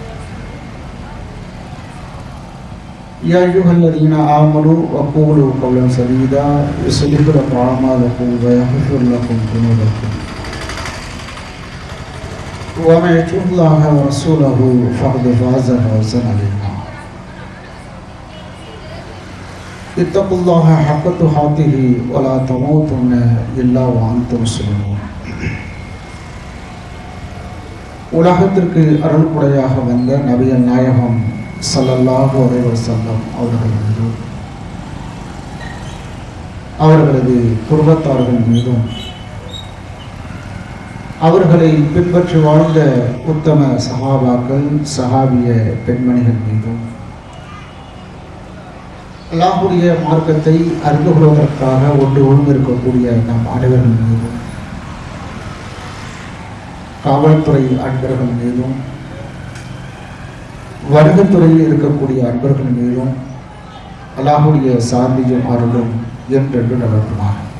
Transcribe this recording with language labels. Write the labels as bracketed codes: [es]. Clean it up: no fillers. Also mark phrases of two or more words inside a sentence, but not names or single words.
[ar] يا أيها الذين آمنوا وقولوا قولا سديدا يصلح لكم أعمالكم ويغفر لكم ذنوبكم ومن يطع الله ورسوله فقد فاز فوزا عظيما. اتقوا الله حق تقاته ولا تموتن إلا وأنتم مسلمون. [ta] உலகத்திற்கு அருள்படையாக வந்த நபிகள் நாயகம் [ar] صلى الله عليه وسلم [ta] அவர்கள் மீதும் அவர்களது குடும்பத்தார்கள் மீதும் அவர்களை பின்பற்றி வாழ்ந்த உத்தம சஹாபாக்கள் சஹாபிய பெண்மணிகள் மீதும் அல்லாஹ்வுடைய மார்க்கத்தை அறிந்து கொள்வதற்காக ஒன்று ஒழுங்கிருக்கக்கூடிய நம் அனைவர்கள் மீதும் காவல்துறை அன்பர்கள் மீதும் வருகத்துறையில் இருக்கக்கூடிய அன்பர்கள் மீதும் அல்லாஹ்வுடைய சாந்தியும் அருளும் என்றென்று நிலவுமாக.